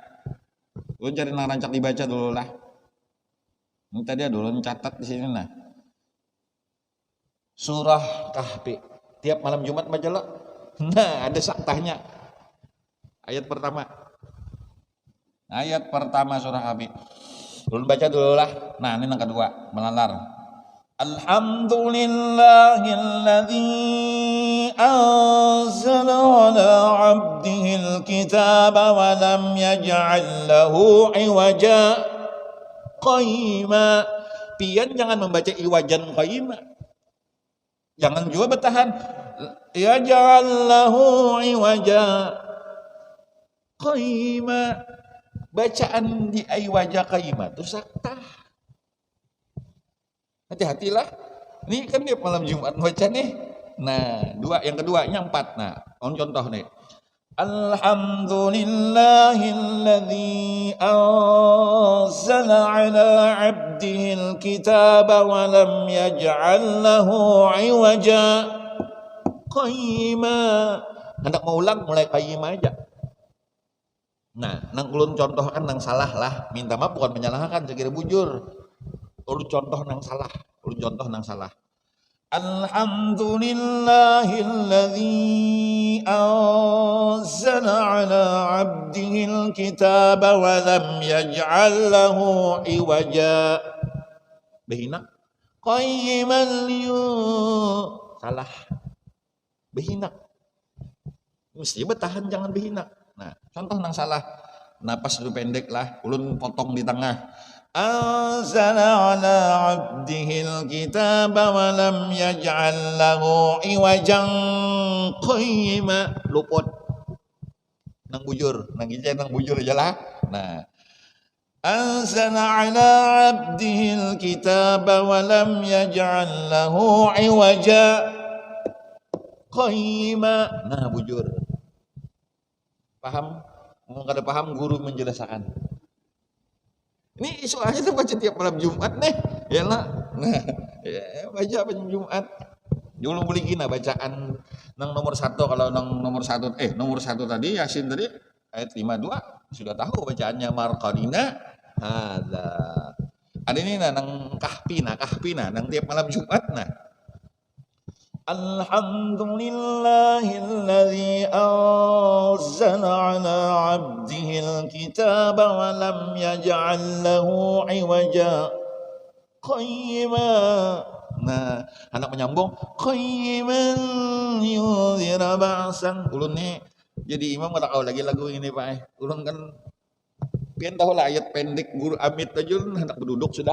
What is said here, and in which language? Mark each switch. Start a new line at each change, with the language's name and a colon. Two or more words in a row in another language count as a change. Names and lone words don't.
Banjar: Lu cari narancak dibaca dulu lah. Ini tadi dulu catat di sini nah. Surah Kahfi. Tiap malam Jumat baca lo. Nah, ada saktahnya. Ayat pertama. Ayat pertama surah Kahfi. Belum baca dulu lah. Nah, ini yang kedua, melalar.
Arabic: الحمد لله الذي أنزل على عبده الكتاب ولم يجعل له عوجا قيما.
Banjar: Pian jangan membaca
Arabic: عوجا قيما.
Banjar: Jangan juga bertahan.
Arabic: يجعل له عوجا قيما.
Banjar: Bacaan di
Arabic: عوجا قيما
Banjar: itu saktah. Hati-hatilah. Ini kan dia malam Jumat baca nih. Nah, yang keduanya 4. Nah, contoh nih.
Arabic: الحمد لله الذي أنزل على عبده الكتاب ولم يجعل له عوجا قيما.
Banjar: Hendak mau ulang mulai qayyima aja. Nah, nang ulun contohkan nang salah lah. Minta maaf bukan menyalahkan, sekira bujur. Ulun contoh nang salah.
Arabic: الحمد لله الذي أنزل على عبده الكتاب ولم يجعل له عوجا.
Banjar: Behina qayyiman salah. Behina. Mesti bertahan jangan behina. Nah, contoh nang salah. Napas dulu pendek lah, ulun potong di tengah.
Arabic: أنزل على عبده الكتاب ولم يجعل له عوجا قيما.
Banjar: Luput. Nang bujur aja lah. Nah.
Arabic: أنزل على عبده الكتاب ولم يجعل له عوجا قيما.
Banjar: Nah, bujur. Paham? Mau kada paham guru menjelaskan. Ini soalnya tuh baca tiap malam Jumat nih, ya lah. Nah, ya, baca malam Jumat. Dulu boleh gina bacaan nang nomor 1 kalau nang nomor 1 tadi Yasin tadi ayat 52 sudah tahu bacaannya marqadina. Ada ini nang kahpina nang tiap malam Jumat nah.
Arabic: الحمد لله الذي أنزل على عبده الكتاب ولم يجعل له عوجا قيما.
Banjar: Nah, anak menyambung
Arabic: قيما ينذر بأسا.
Banjar: Ulun nih jadi imam kada tahu lagi lagu ini Pak. Ulun kan pian tahu lah ayat pendek guru Amit aja ulun hendak berduduk sudah.